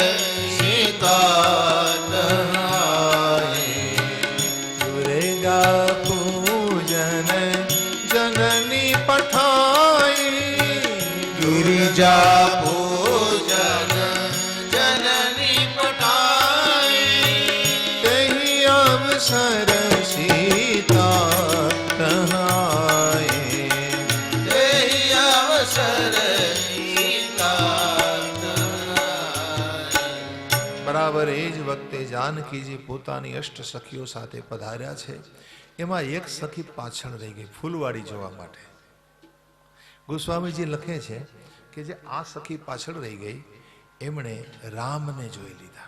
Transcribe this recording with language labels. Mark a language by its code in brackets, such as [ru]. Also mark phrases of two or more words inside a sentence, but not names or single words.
[awa] सीता तहाई, दुर्गा पूजन जननी पठाई, गिरिजा पूजन जननी पठाई, तेहि अवसर सीता तहाई, तेहि अवसर [gu] બરાબર એ જ વખતે જાનકીજી પોતાની અષ્ટ સખીઓ સાથે પધાર્યા છે. એમાં એક સખી પાછળ રહી ગઈ ફૂલવાડી જોવા માટે. ગોસ્વામીજી લખે છે કે જે આ સખી પાછળ રહી ગઈ એમણે રામને જોઈ લીધા.